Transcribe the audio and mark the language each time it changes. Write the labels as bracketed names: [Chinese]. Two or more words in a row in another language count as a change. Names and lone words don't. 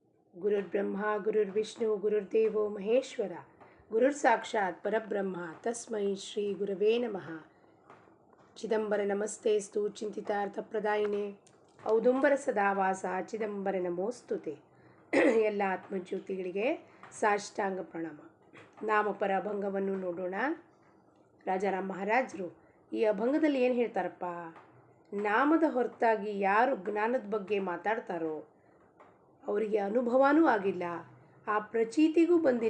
[Sanskrit] ಗುರುರ್ಬ್ರಹ್ಮ ಗುರುರ್ವಿಷ್ಣು ಗುರುರ್ದೇವೋ ಮಹೇಶ್ವರ ಗುರುರ್ ಸಾಕ್ಷಾತ್ ಪರಬ್ರಹ್ಮ ತಸ್ಮೈ ಶ್ರೀ ಗುರವೇ ನಮಃ. ಚಿದಂಬರ ನಮಸ್ತೇಸ್ತು ಚಿಂತಿತಾರ್ಥಪ್ರದಾಯಿನೇ ಔದುಂಬರ ಸದಾವಾಸ ಚಿದಂಬರ ನಮೋಸ್ತುತೆ. [Kannada] ಎಲ್ಲ ಆತ್ಮಜ್ಯೋತಿಗಳಿಗೆ ಸಾಷ್ಟಾಂಗ ಪ್ರಣಾಮ. ನಾಮಪರ ಅಭಂಗವನ್ನು ನೋಡೋಣ. ರಾಜಾರಾಮ್ ಮಹಾರಾಜರು ಈ ಅಭಂಗದಲ್ಲಿ ಏನು ಹೇಳ್ತಾರಪ್ಪ, ನಾಮದ ಹೊರತಾಗಿ ಯಾರು ಜ್ಞಾನದ ಬಗ್ಗೆ ಮಾತಾಡ್ತಾರೋ ಅವರಿಗೆ ಅನುಭವನೂ ಆಗಿಲ್ಲ, ಆ ಪ್ರಚೀತಿಗೂ ಬಂದಿಲ್ಲ.